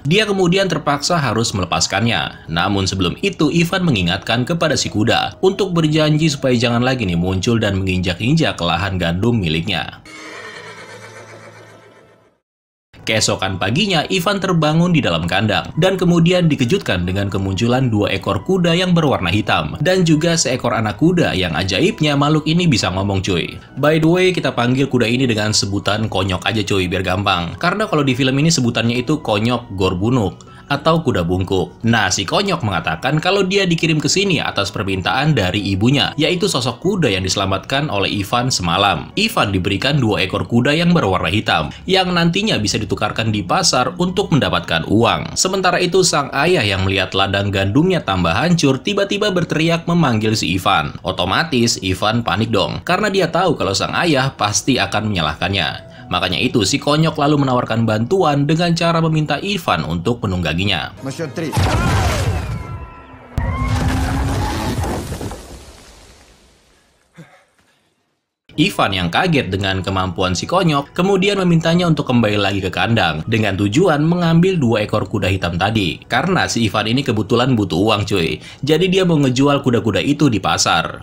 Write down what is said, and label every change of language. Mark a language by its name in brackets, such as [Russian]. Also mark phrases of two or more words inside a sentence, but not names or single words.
[Indonesian] Dia kemudian terpaksa harus melepaskannya. Namun sebelum itu, Ivan mengingatkan kepada si kuda untuk berjanji supaya jangan lagi nih muncul dan menginjak-injak lahan gandum miliknya. Keesokan paginya, Ivan terbangun di dalam kandang dan kemudian dikejutkan dengan kemunculan 2 ekor kuda yang berwarna hitam dan juga seekor anak kuda yang ajaibnya makhluk ini bisa ngomong cuy. [English] By the way, [Indonesian] kita panggil kuda ini dengan sebutan konyok aja cuy biar gampang. Karena kalau di film ini sebutannya itu konyok gorbunuk atau kuda bungkuk. Nah, si konyok mengatakan kalau dia dikirim ke sini atas permintaan dari ibunya, yaitu sosok kuda yang diselamatkan oleh Ivan semalam. Ivan diberikan 2 ekor kuda yang berwarna hitam, yang nantinya bisa ditukarkan di pasar untuk mendapatkan uang. Sementara itu, sang ayah yang melihat ladang gandumnya tambah hancur, tiba-tiba berteriak memanggil si Ivan. Otomatis, Ivan panik dong, karena dia tahu kalau sang ayah pasti akan menyalahkannya. Makanya itu, si konyok lalu menawarkan bantuan dengan cara meminta Ivan untuk menungganginya. [Russian] На счет 3. [Indonesian] Ivan yang kaget dengan kemampuan si konyok, kemudian memintanya untuk kembali lagi ke kandang, dengan tujuan mengambil 2 ekor kuda hitam tadi. Karena si Ivan ini kebetulan butuh uang cuy, jadi dia mau ngejual kuda-kuda itu di pasar.